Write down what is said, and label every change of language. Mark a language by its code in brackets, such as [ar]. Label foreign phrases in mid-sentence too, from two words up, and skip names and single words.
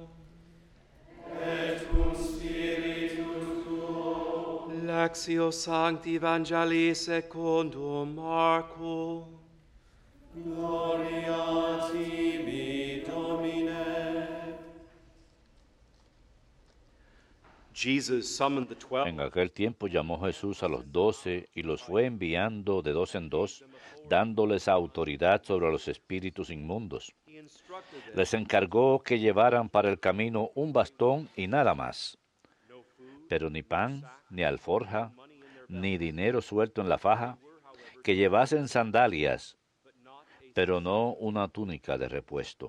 [la] Et cum spiritu tuo. Lectio Sancti Evangelii secundum Marcum. Gloria tibi, Domine. [es] En aquel tiempo llamó Jesús a los 12 y los fue enviando de dos en dos, dándoles autoridad sobre los espíritus inmundos. Les encargó que llevaran para el camino un bastón y nada más, pero ni pan, ni alforja, ni dinero suelto en la faja, que llevasen sandalias, pero no una túnica de repuesto.